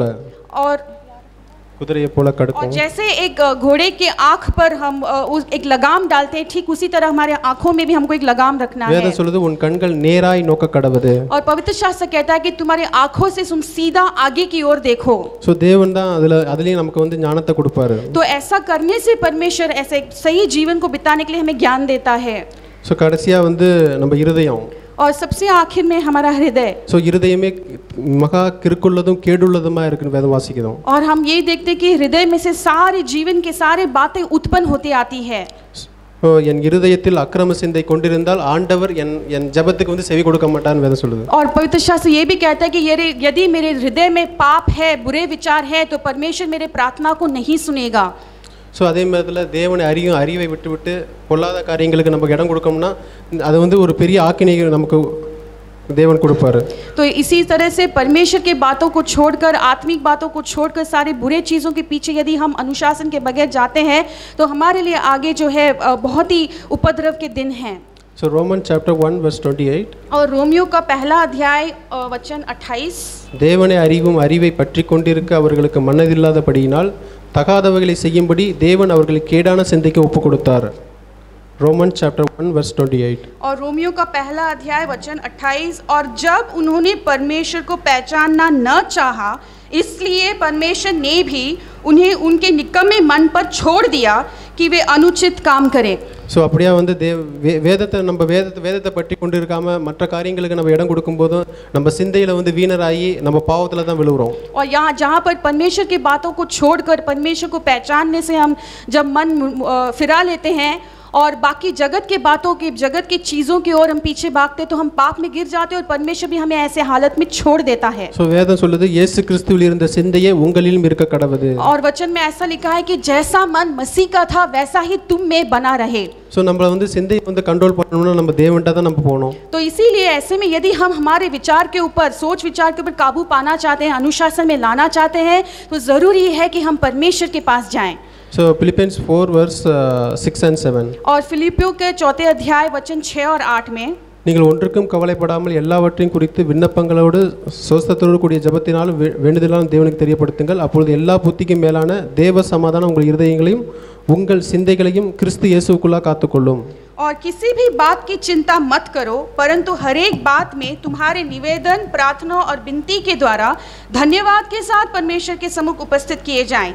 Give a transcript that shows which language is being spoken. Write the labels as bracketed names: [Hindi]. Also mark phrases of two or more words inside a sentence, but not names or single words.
[Hindi] और [Tamil] கடுக்கம். [Hindi] जैसे एक घोड़े के आँख पर हम एक लगाम डालते हैं, ठीक उसी तरह हमारे आँखों में भी हमको एक लगाम रखना है. [Tamil] வேதம் சொல்லுது உன் கண்கள் நேராய் நோக்க கடவுது. [Hindi] और पवित्र शास्त्र कहता है कि तुम्हारे आँखों से तुम सीधा आगे की ओर देखो. [Tamil] ஸோ தேவன் தான் அதுலயும் நமக்கு வந்து ஞானத்தை கொடுப்பாரு. [Hindi] तो ऐसा करने से परमेश्वर ऐसे सही जीवन को बिताने के लिए हमें ज्ञान देता है. [Tamil] ஸோ கடைசியா வந்து நம்ம இருதயம். [Hindi] और सबसे आखिर में हमारा हृदय. [Tamil] ஸோ இருதயமே மகா கிறுக்குள்ளதும் கேடுள்ளதுமா இருக்குன்னு வேதம் வாசிக்கிறோம். [Hindi] और हम ये देखते हैं कि हृदय में से सारे जीवन के सारे बातें उत्पन्न होती आती है. [Tamil] என் இருதயத்தில் அக்கிரம சிந்தை கொண்டிருந்தால் ஆண்டவர் என் ஜெபத்துக்கு வந்து செவி கொடுக்க மாட்டார்னு வேதம் சொல்லுது. [Hindi] और पवित्र शास्त्र ये भी कहता है कि यदि मेरे हृदय में पाप है, बुरे विचार है, तो परमेश्वर मेरे प्रार्थना को नहीं सुनेगा. [Tamil] ஸோ அதே மாதிரி தேவனை அறிவை விட்டு பொல்லாத காரியங்களுக்கு நமக்கு இடம் கொடுக்கோம்னா அது வந்து ஒரு பெரிய ஆக்கினையை நமக்கு देवन கொடுப்பாரு. [Hindi] तो इसी तरह से परमेश्वर के बातों को छोड़कर, आत्मिक बातों को छोड़कर सारे बुरे चीज़ों के पीछे यदि हम अनुशासन के बगैर जाते हैं तो हमारे लिए आगे जो है बहुत ही उपद्रव के दिन हैं. [English] So Romans chapter 1 verse 28. [Hindi] और रोमियो का पहला अध्याय वचन 28. [Tamil] தேவனை அறிவும் அறிவை பற்றி கொண்டிருக்க அவர்களுக்கு மனதில்லாதபடியினால் தகாதவைகளை செய்யும்படி தேவன் அவர்களுக்கு கேடான சிந்தைக்கு ஒப்பு கொடுத்தார். [English] Roman chapter 1 verse 28. [Hindi] और रोमियो का पहला अध्याय वचन 28. और जब उन्होंने परमेश्वर को पहचानना न चाहा, इसलिए परमेश्वर ने भी उन्हें उनके निकम्मे मन पर छोड़ दिया कि वे अनुचित काम करें. [Tamil] ஸோ அப்படியே வந்து வேதத்தை பற்றி கொண்டு இருக்காம மற்ற காரியங்களுக்கு நம்ம இடம் கொடுக்கும்போது நம்ம சிந்தையில் வந்து வீணராகி நம்ம பாவத்தில் தான் விழுகிறோம். [Hindi] और यहाँ जहाँ पर परमेश्वर की बातों को छोड़कर परमेश्वर को पहचानने से हम जब मन फिरा लेते हैं और बाकी जगत के बातों की, जगत की चीज़ों की ओर हम पीछे भागते तो हम पाप में गिर जाते और परमेश्वर भी हमें ऐसे हालत में छोड़ देता है. [Tamil] ஸோ வேதம் சொல்லுது இயேசு கிறிஸ்துவில் இருந்த சிந்தையே உங்களிலும் இருக்க கடவுது. [Hindi] और वचन में ऐसा लिखा है कि जैसा मन मसीह का था वैसा ही तुम में बना रहे. [Tamil] ஸோ நம்மளை வந்து சிந்தையை வந்து कंट्रोल பண்ணணும்னா நம்ம தேவன்ட்ட தான் நம்ம போகணும். [Hindi] तो इसीलिए ऐसे में यदि हम हमारे विचार के ऊपर, सोच विचार के ऊपर काबू पाना चाहते हैं, अनुशासन में लाना चाहते हैं, तो ज़रूरी है कि हम परमेश्वर के पास जाएं. [English] So Philippians 4 verse 6 and 7. [Hindi] और फिलिपियों के 4 अध्याय वचन 6 और 8 में [Tamil] நீங்கள் ஒன்றுக்கும் கவலைப்படாமல் எல்லாவற்றையும் குறித்து விண்ணப்பங்களோடு சொஸ்தத்தோடு கூடிய ஜெபத்தினாலும் வேண்டுதலாலும் தேவனுக்கு தெரியப்படுத்துங்கள். அப்பொழுது எல்லா புத்திக்கும் மேலான தேவ சமாதானம் உங்கள் இருதயங்களையும் உங்கள் சிந்தைகளையும் கிறிஸ்து இயேசுவுக்குள்ளாக காத்துக்கொள்ளும். [Hindi] और किसी भी बात की चिंता मत करो, परंतु हर एक बात में तुम्हारे निवेदन, प्रार्थना और विनती के द्वारा धन्यवाद के साथ परमेश्वर के सम्मुख उपस्थित किए जाएं.